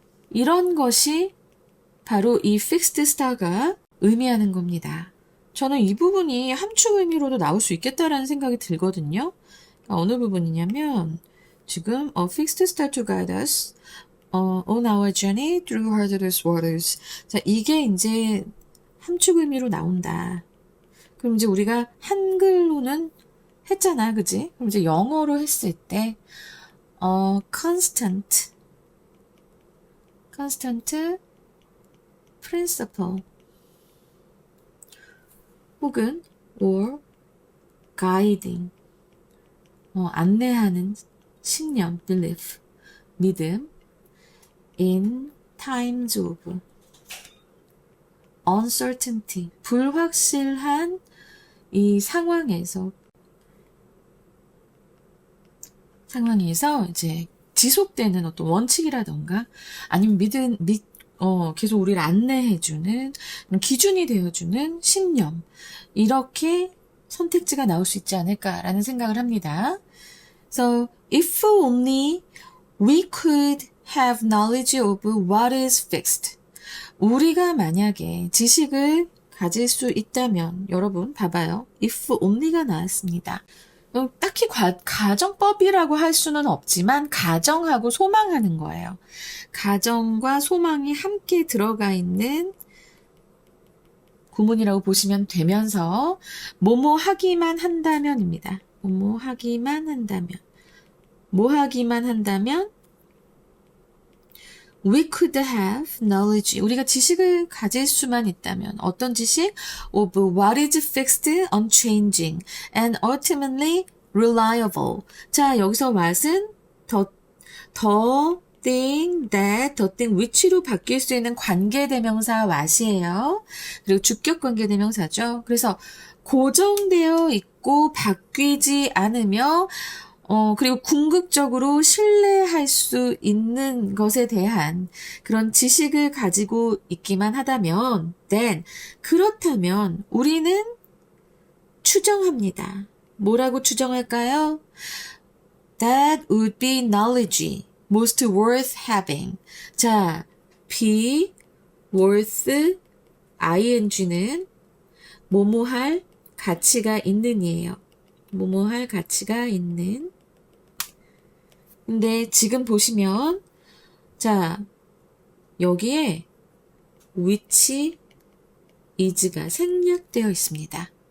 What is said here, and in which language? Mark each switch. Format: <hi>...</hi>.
<ko>이런 것이 바로 이 fixed star가 의미하는 겁니다. 저는 이 부분이 함축 의미로도 나올 수 있겠다라는 생각이 들거든요. 그러니까 어느 부분이냐면 지금</ko> <en>a fixed star to guide us on our journey through hazardous waters.</en> <ko>자, 이게 이제 함축 의미로 나온다. 그럼 이제 우리가 한글로는 했잖아, 그지? 그럼 이제 영어로 했을 때</ko> <en>constant principle</en> <ko>혹은</ko> <en>or guiding,</en> <ko>안내하는 신념, belief, 믿음,</ko> <en>in times of uncertainty,</en> <ko>불확실한 이 상황에서 이제 지속되는 어떤 원칙이라던가 아니면 계속 우리를 안내해주는 기준이 되어주는 신념, 이렇게 선택지가 나올 수 있지 않을까라는 생각을 합니다.</ko> <en>So, if only we could have knowledge of what is fixed.</en> <ko>우리가 만약에 지식을 가질 수 있다면, 여러분 봐봐요. if only가 나왔습니다. 딱히 가정법이라고 할 수는 없지만 가정하고 소망하는 거예요. 가정과 소망이 함께 들어가 있는 구문이라고 보시면 되면서 뭐뭐 하기만 한다면입니다. 뭐뭐 하기만 한다면. 뭐 하기만 한다면</ko> <en>we could have knowledge.</en> <ko>우리가 지식을 가질 수만 있다면 어떤 지식?</ko> <en>of what is fixed, unchanging, and ultimately reliable.</en> <ko>자, 여기서 what은</ko> <en>the thing, that, the thing, which</en> <ko>로 바뀔 수 있는 관계대명사 what이에요. 그리고 주격 관계대명사죠. 그래서 고정되어 있고 바뀌지 않으며 그리고 궁극적으로 신뢰할 수 있는 것에 대한 그런 지식을 가지고 있기만 하다면, then, 그렇다면 우리는 추정합니다. 뭐라고 추정할까요?</ko> <en>That would be knowledge most worth having.</en> <ko>자, be worth ing는 뭐뭐할 가치가 있는이에요. 뭐뭐할 가치가 있는. 근데 지금 보시면 자, 여기에 which is가 생략되어 있습니다.</ko>